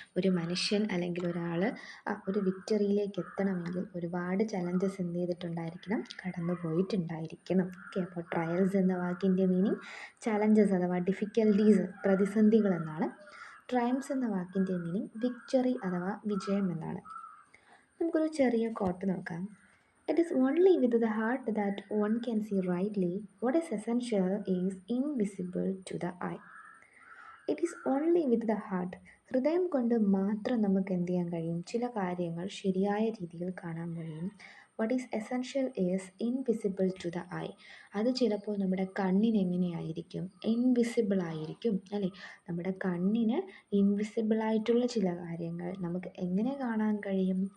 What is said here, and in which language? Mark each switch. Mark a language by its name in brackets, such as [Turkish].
[Malayalam] ഒരു മനുഷ്യൻ അല്ലെങ്കിൽ ഒരാൾ ഒരു വിക്ടറിയിലേക്ക് എത്തണമെങ്കിൽ ഒരുപാട് ചലഞ്ചസ് എന്ത് ചെയ്തിട്ടുണ്ടായിരിക്കണം? കടന്നു പോയിട്ടുണ്ടായിരിക്കണം. ഓക്കെ, അപ്പോൾ ട്രയൽസ് എന്ന വാക്കിൻ്റെ മീനിങ് ചലഞ്ചസ് അഥവാ ഡിഫിക്കൽട്ടീസ്, പ്രതിസന്ധികൾ എന്നാണ്. ട്രയംസ് എന്ന വാക്കിൻ്റെ മീനിങ് വിക്ടറി അഥവാ വിജയം എന്നാണ്. നമുക്കൊരു ചെറിയ കോട്ട് നോക്കാം. [English] It is only with the heart that one can see rightly. What is essential is invisible to the eye. It is only with the heart. [Malayalam] ഹൃദയം കൊണ്ട് മാത്രം നമുക്ക് എന്ത് ചെയ്യാൻ കഴിയും? ചില കാര്യങ്ങൾ ശരിയായ രീതിയിൽ കാണാൻ കഴിയും. [English] What is essential is invisible to the eye. [Malayalam] അത് ചിലപ്പോൾ നമ്മുടെ കണ്ണിന് എങ്ങനെയായിരിക്കും? ഇൻവിസിബിൾ ആയിരിക്കും, അല്ലേ? നമ്മുടെ കണ്ണിന് ഇൻവിസിബിൾ ആയിട്ടുള്ള ചില കാര്യങ്ങൾ നമുക്ക് എങ്ങനെ കാണാൻ കഴിയും?